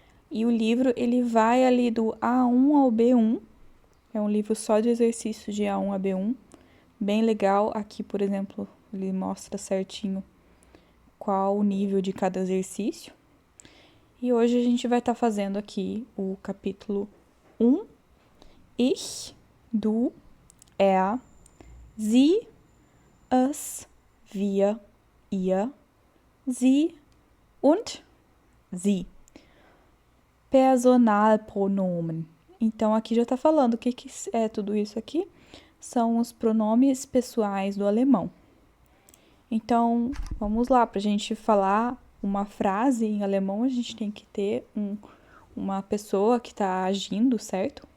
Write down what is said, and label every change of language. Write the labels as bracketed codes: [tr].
[pt] E o livro, ele vai ali do A1 ao B1. É um livro só de exercícios de A1 a B1. Bem legal. Aqui, por exemplo, ele mostra certinho qual o nível de cada exercício. E hoje a gente vai estar fazendo aqui o capítulo 1. [de] Ich, du, er, sie, es, wir, ihr, sie und sie. Personalpronomen. [pt] Então, aqui já está falando o que é tudo isso aqui. São os pronomes pessoais do alemão. Então, vamos lá, para a gente falar uma frase em alemão, a gente tem que ter uma pessoa que está agindo, certo?